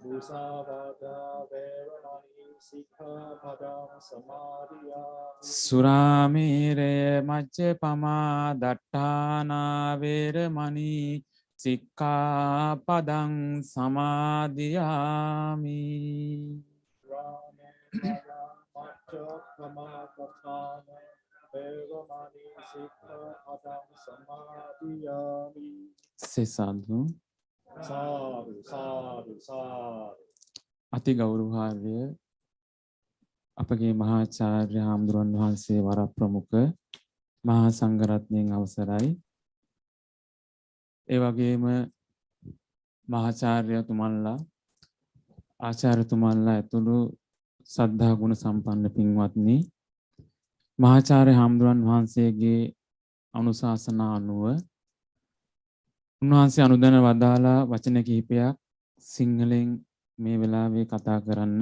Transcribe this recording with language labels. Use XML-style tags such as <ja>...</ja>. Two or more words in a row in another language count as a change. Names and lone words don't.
<pi>Suramire Majjapama Dattana Vedamani Sikkhapadam Samadhiyami.</pi> <en>Say sadhu.</en> <si>අති ගෞරවහාර්ය අපගේ මහාචාර්ය හාමුදුරන් වහන්සේ වරප්‍රමුඛ මහා සංඝරත්නයන් අවසරයි. ඒ වගේම මහාචාර්යතුමන්ලා ආචාර්යතුමන්ලා ඇතුළු සද්ධා ගුණ සම්පන්න පින්වත්නි, මහාචාර්ය හාමුදුරන් වහන්සේගේ අනුශාසනා අනුව උන්වහන්සේ අනුදැන වදාලා වචන කිහිපයක් සිංහලෙන් මේ වෙලාවේ කතා කරන්න.</si>